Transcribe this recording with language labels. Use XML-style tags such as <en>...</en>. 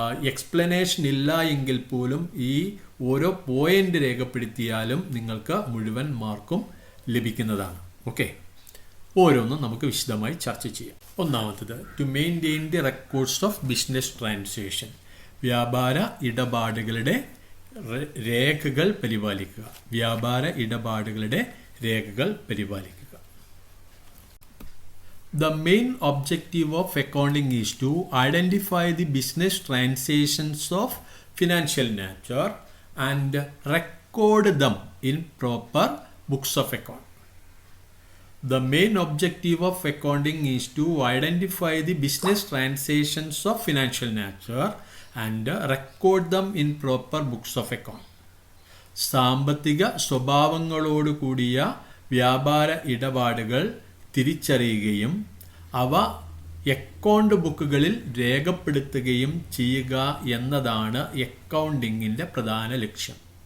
<ml>Explanation ഇല്ല എങ്കിൽ പോലും ഈ ഓരോ പോയിന്റ് രേഖപ്പെടുത്തിയാലും നിങ്ങൾക്ക് മുഴുവൻ മാർക്കും ലഭിക്കുന്നതാണ്. ഓക്കെ. ഓരോന്നും നമുക്ക് വിശദമായി ചർച്ച ചെയ്യാം.</ml> <en>1. To maintain the records of business transaction.</en> <ml>വ്യാപാര ഇടപാടുകളുടെ രേഖകൾ പരിപാലിക്കുക. വ്യാപാര ഇടപാടുകളുടെ രേഖകൾ പരിപാലിക്കുക.</ml> <en>The main objective of accounting is to identify the business transactions of financial nature and record them in proper books of account. The main objective of accounting is to identify the business transactions of financial nature and record them in proper books of account.</en> <ml>സാമ്പത്തിക സ്വഭാവങ്ങളോട് കൂടിയ വ്യാപാര ഇടപാടുകൾ തിരിച്ചറിയുകയും അവ account ബുക്കുകളിൽ രേഖപ്പെടുത്തുകയും ചെയ്യുക എന്നതാണ് അക്കൗണ്ടിങ്ങിൻ്റെ പ്രധാന ലക്ഷ്യം.</ml>